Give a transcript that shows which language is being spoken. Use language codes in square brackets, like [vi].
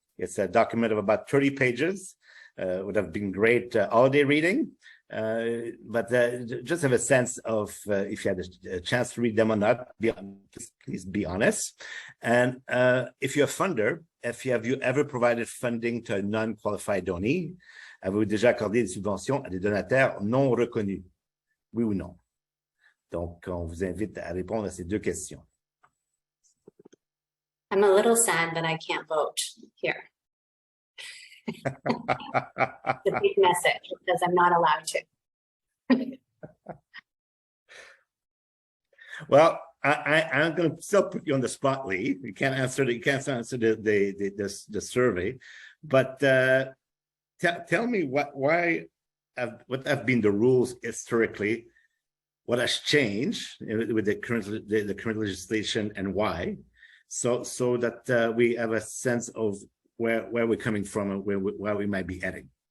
[en] It's a document of about 30 pages. Would have been great holiday reading, but just have a sense of if you had a chance to read them or not. Please be honest. And if you're a funder, have you ever provided funding to a non-qualified donee? [fr] Avez-vous déjà accordé des subventions à des donataires non reconnus? Oui ou non? Donc, on vous invite à répondre à ces deux questions. [en] I'm a little sad that I can't vote here. It's a big message because I'm not allowed to. Well, I'm going to still put you on the spot, Lee. You can't answer the survey, but tell me what have been the rules historically, what has changed with the current legislation, and why, so that we have a sense of where we're coming from and where we might be heading.